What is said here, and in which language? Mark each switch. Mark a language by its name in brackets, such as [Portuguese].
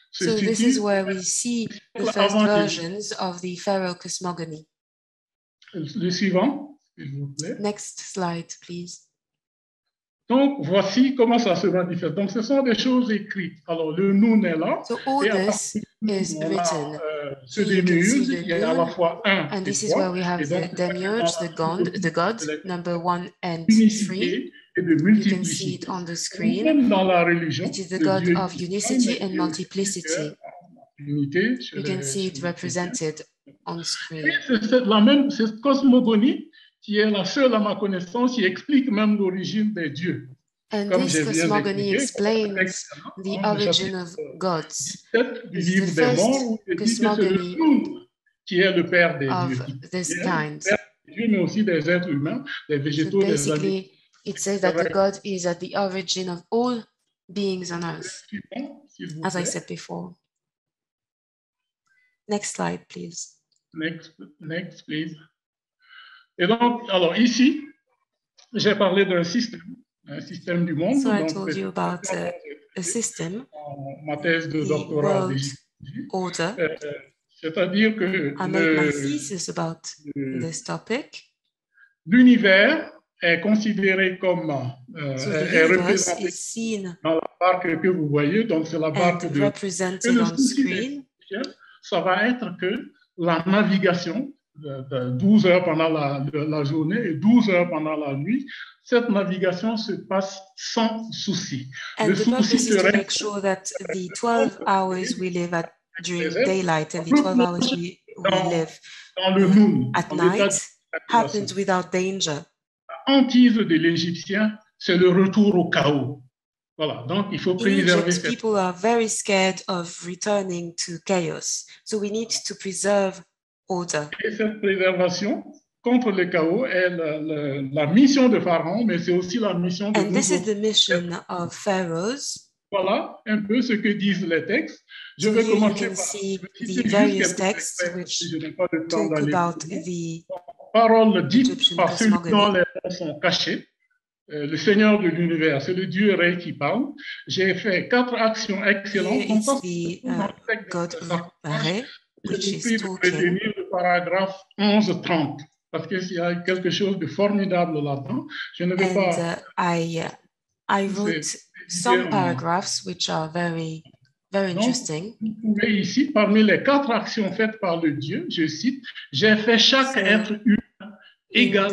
[English] So this is where we see the first versions of the Pharaoh Cosmogony. [French] Le suivant, s'il vous plaît. [English] Next slide, please. [French] Donc, voici comment ça se manifeste. Donc, ce sont des choses écrites. Alors, le Noun est là. [English] So all this is written. [French] Ce demiurge, il y a à la fois un [English] and this [French] et [English] is [French] trois. [English] where we have the demiurge, the god, number 1 and 3. [French] Et de [English] you can see it on the screen. [French] Même dans la religion, [English] it is the god of unicity and multiplicity. You can see it represented on screen. [French] C'est cette cosmogonie qui est la seule à ma connaissance qui explique même l'origine des dieux. [English] And this cosmogony explains the origin of gods. This is the first cosmogony [French] qui est le père des [English] of this kind. [French] Dieu, mais aussi des êtres humains, des végétaux, [English] so basically, it says that the God is at the origin of all beings on earth, as I said before. Next slide, please. Next, please. [French] Et donc, alors ici, j'ai parlé d'un système du monde. [English] So I told you about a system, [French] ma thèse de doctorat [English] order. [French] C'est-à-dire que [English] I made my thesis about this topic. [French] L'univers est considéré comme est représenté dans la barque que vous voyez, donc c'est la barque de [English] represented on screen. [French] Ça va être que la navigation de 12 heures pendant la journée et 12 heures pendant la nuit, cette navigation se passe sans souci. [English] And the purpose is to make sure that the 12 hours we live at during daylight and the 12 hours we live at night happens without danger. [French] La hantise de l'Égyptien, c'est le retour au chaos. Voilà, donc il faut préserver cette... [English] people are very scared of returning to chaos, so we need to preserve order. [French] Et cette préservation contre le chaos est la mission de Pharaon, mais c'est aussi la mission de [English] And this is the mission of pharaohs. [French] Voilà un peu ce que disent les textes. Je vais commencer par [English] the various texts which talk about the [French] paroles dites par ceux dont les noms sont cachés. Le Seigneur de l'univers, c'est le Dieu Ré qui parle. J'ai fait 4 actions excellentes. [English] God Ré, which is talking. [French] Le paragraphe 11-30, parce qu'il y a quelque chose de formidable là-dedans. Je ne vais pas. [English] I wrote some paragraphs which are very interesting. [French] Vous pouvez ici, parmi les 4 actions faites par le Dieu, je cite, j'ai fait chaque être humain égal.